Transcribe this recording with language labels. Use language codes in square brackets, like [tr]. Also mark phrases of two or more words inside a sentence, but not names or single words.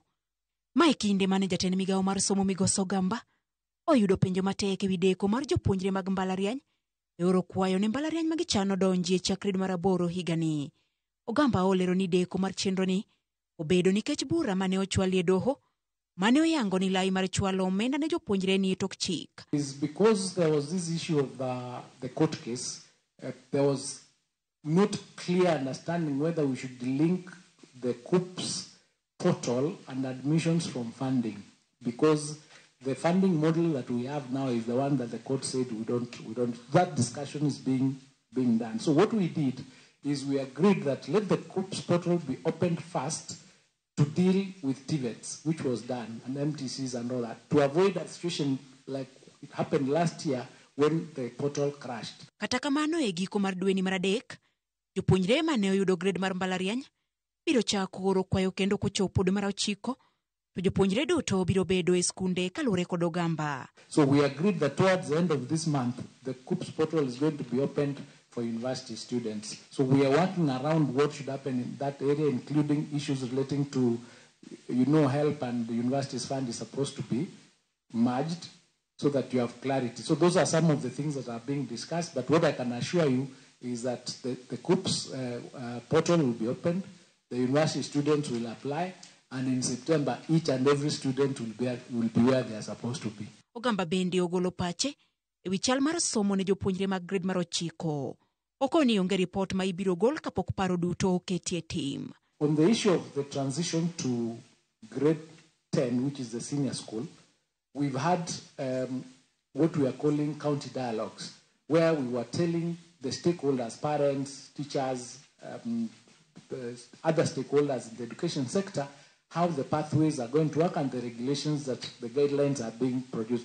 [luo] Mae kinde mane jatend migawo mar somo Migos Ogamba oyudo penjo matek ewi deko mar jopuonjre mag mbalariany e oro kwayo ne mbalariany magichano donjie chakre dwe mar 8 higani. Ogamba olero ni deko mar chenro ni obedo nikech bura mane ochwalie doho mane oyango ni lai mar chwalo omenda ne jopuonjre ni tok chik. [en] Is because there was this issue of the court case. There was not clear understanding whether we should link the COOPS portal and admissions from funding, because the funding model that we have now is the one that the court said we don't. That discussion is being done. So what we did is we agreed that let the COOPS portal be opened first to deal with TVETs, which was done, and MTCs and all that, to avoid a situation like it happened last year when the portal crashed. [luo] Kata kamano e giko mar dweni mar 3, jopuonjre mane oyudo grade mar mbalariany biro chako oro kwayo kendo kochopo dwe mar 9 to jopuonjre duto biro bedo e skunde kaluwore kod Ogamba. [en] So we agreed that towards the end of this month the COOPS portal is going to be opened for university students. So we are working around what should happen in that area, including issues relating to, help, and the university's fund is supposed to be merged, so that you have clarity. So those are some of the things that are being discussed, but what I can assure you is that the COOPS portal will be opened, the university students will apply, and in September each and every student will be where they are supposed to be. [luo] Ogamba bende ogolo pache ewi chal mar somo ne jopuonjre mag grade mar 9. Okoni onge report ma ibiro gol kapok paro duto oketie tim. [en] On the issue of the transition to grade 10, which is the senior school, we've had what we are calling county dialogues, where we were telling the stakeholders, parents, teachers, other stakeholders in the education sector, how the pathways are going to work and the regulations that the guidelines are being produced.